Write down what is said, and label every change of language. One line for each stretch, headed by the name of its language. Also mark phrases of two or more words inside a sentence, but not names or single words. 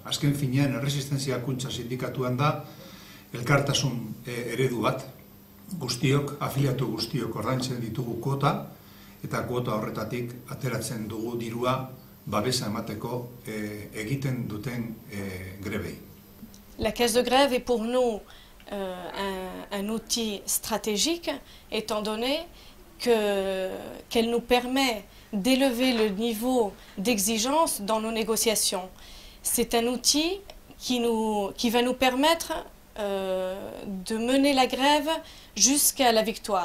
Basque: Azken finean, erresistentzia kutsa sindikatuan da elkartasun eredu bat, guztiok, afiliatu guztiok ordaintzen ditugu kuota, eta kuota horretatik ateratzen dugu dirua babesa emateko egiten duten grebei.
French: La caisse de grève est pour nous un outil stratégique, étant donné qu'elle nous permet d'élever le niveau d'exigence dans nos négociations. C'est un outil qui va nous permettre de mener la grève jusqu'à la victoire.